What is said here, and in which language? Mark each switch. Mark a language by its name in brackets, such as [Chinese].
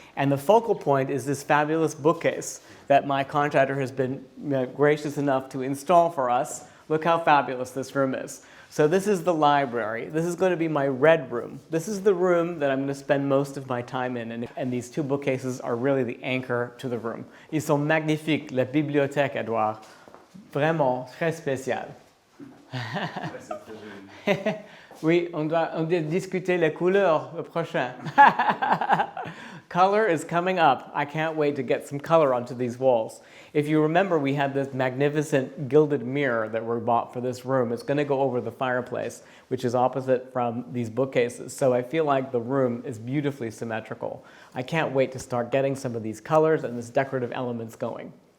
[English] And the focal point is this fabulous bookcase that my contractor has been gracious enough to install for us. Look how fabulous this room is. So this is the library. This is going to be my red room. This is the room that I'm going to spend most of my time in. And these two bookcases are really the anchor to the room. [French] Ils sont magnifiques, la bibliothèque, Edouard. Vraiment très spécial. Oui, on doit discuter les couleurs le prochain. [English] Color is coming up. I can't wait to get some color onto these walls. If you remember, we had this magnificent gilded mirror that we bought for this room. It's going to go over the fireplace, which is opposite from these bookcases. So I feel like the room is beautifully symmetrical. I can't wait to start getting some of these colors and these decorative elements going.